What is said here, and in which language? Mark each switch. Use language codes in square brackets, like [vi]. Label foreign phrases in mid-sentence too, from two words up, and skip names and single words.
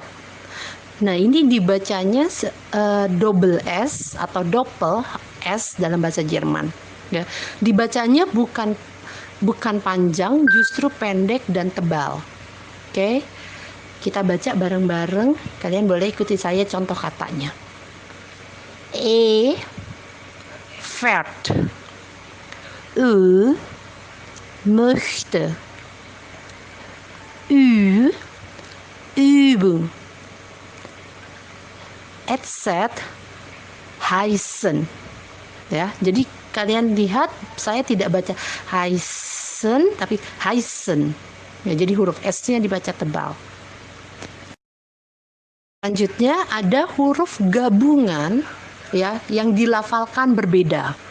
[id] Nah, ini dibacanya [en] double S [id] atau [de] doppel S [id] dalam bahasa Jerman. Ya, dibacanya bukan panjang, justru pendek dan tebal. Oke, kita baca bareng-bareng. Kalian boleh ikuti saya contoh katanya. Pferd. Möchte. Übung. [de] Etset heißen. [id] Ya, jadi kalian lihat saya tidak baca heißen tapi heißen. Ya, jadi huruf S-nya dibaca tebal. Selanjutnya ada huruf gabungan ya yang dilafalkan berbeda.